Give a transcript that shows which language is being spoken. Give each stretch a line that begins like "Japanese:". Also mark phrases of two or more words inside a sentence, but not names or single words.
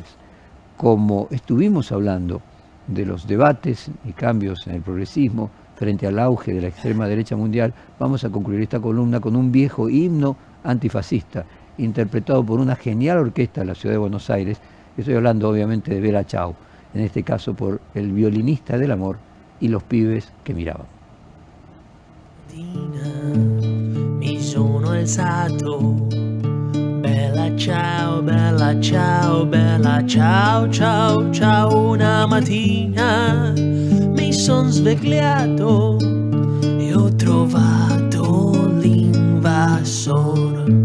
Spanish: Como estuvimos hablando de los debates y cambios en el progresismo frente al auge de la extrema derecha mundial, vamos a concluir esta columna con un viejo himno antifascista, interpretado por una genial orquesta de la ciudad de Buenos Aires. Estoy hablando obviamente de Bella Ciao, en este caso por el violinista del amor y los pibes que miraban.
Italian: Mi sono alzato, bella ciao, bella ciao, bella ciao, ciao, ciao. Una mattina mi son svegliato e ho trovato l'invasor.